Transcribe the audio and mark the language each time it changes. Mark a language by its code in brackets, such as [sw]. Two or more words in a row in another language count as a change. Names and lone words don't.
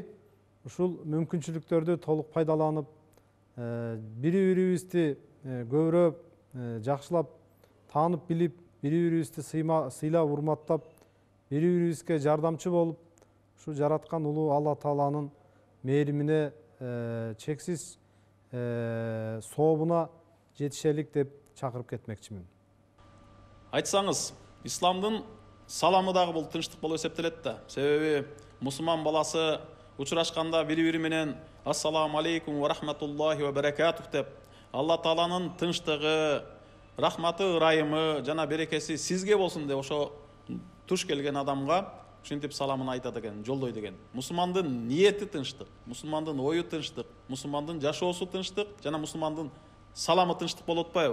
[ky] Ушул мүмкүнчүлүктөрдү толук пайдаланып, бири-бирибизди көбүрөөк жакшылап таанып билип, бири-бирибизди сыйлап, урматтап, бири-бирибизге жардамчы болуп, ушу жараткан улуу Алла Тааланын мээримине, чексиз сообуна жетишелик деп чакырып кетмекчимин. Айтсаңыз, исламдын саламы дагы бул тынчтык болуп эсептелет да. Себеби мусулман баласы учурашканда бири-бири менен [ar] السلام عليكم ورحمة الله وبركاته [ky] деп, Алла Тааланын тынчтыгы, рахматы, ырайымы жана берекеси сизге болсун деп ошо туш келген адамга ушинтип саламын айтат экен, жолдойт экен. Мусулмандын ниети тынчтык, мусулмандын ою тынчтык, мусулмандын жашоосу тынчтык жана мусулмандын саламы тынчтык болуп атпайбы?